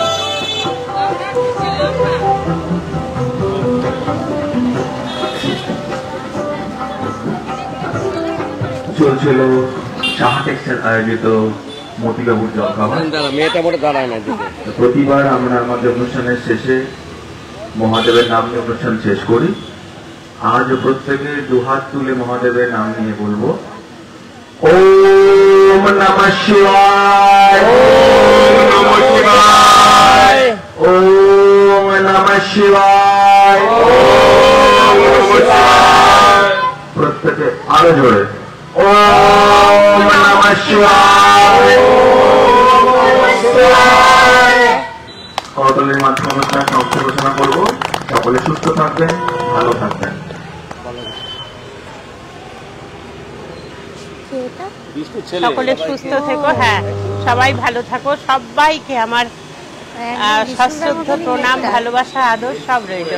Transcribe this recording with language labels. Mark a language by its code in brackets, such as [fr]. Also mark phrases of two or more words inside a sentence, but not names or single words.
[bn] চলছিল সাহা টেক্সটাইল আয়োজিত মতিবাবুর জলখাবার। মেয়েটা মোটে দাঁড়ায় না। প্রতিবার আমরা আমাদের অনুষ্ঠানের শেষে মহাদেবের নাম নিয়ে অনুষ্ঠান শেষ করি। আজ প্রত্যেকে দুহাত তুলে মহাদেবের নাম নিয়ে বলবো, [sa] ॐ नमः शिवाय ॐ नमः शिवाय ॐ नमः शिवाय ॐ नमः शिवाय। [bn] প্রত্যেকে আরো জোরে, [sa] ॐ नमः शिवाय ॐ नमः शिवाय। [bn] করতালির মাধ্যমে অনুষ্ঠান সমাপ্ত ঘোষণা করবো। সকলে সুস্থ থাকবেন, ভালো থাকবেন। সকলে সুস্থ থেকো। হ্যাঁ, সবাই ভালো থাকো। সবাইকে আমার সশ্রদ্ধ প্রণাম, ভালোবাসা, আদর সব রইল।